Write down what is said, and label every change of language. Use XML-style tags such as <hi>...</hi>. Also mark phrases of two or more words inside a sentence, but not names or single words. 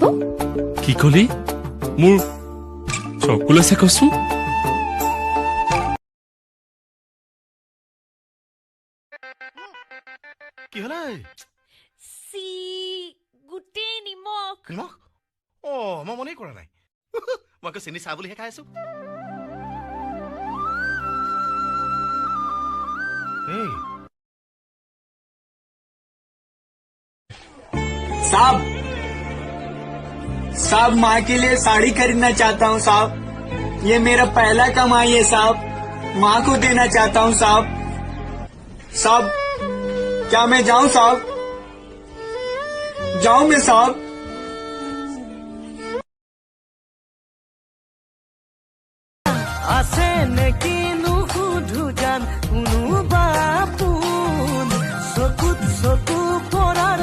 <as>কি কলি? মোৰ চকুলৈ চাকচোন। কি হলে? গোটেই নিমখ। নিমখ? অ মই মনেই কৰা নাই। মই আকৌ চেনি চাহ বুলিহে খাই আছো।</as> <hi>साहब साहब माँ के लिए साड़ी खरीदना चाहता हूँ साहब। ये मेरा पहला कमाई है साहब, माँ को देना चाहता हूँ साहब। साहब क्या मैं जाऊँ साहब? जाऊँ मैं साहब?</hi> <as>আছে নেকি নুসুধু জান কোনোবা পোন চকুত চকু</as>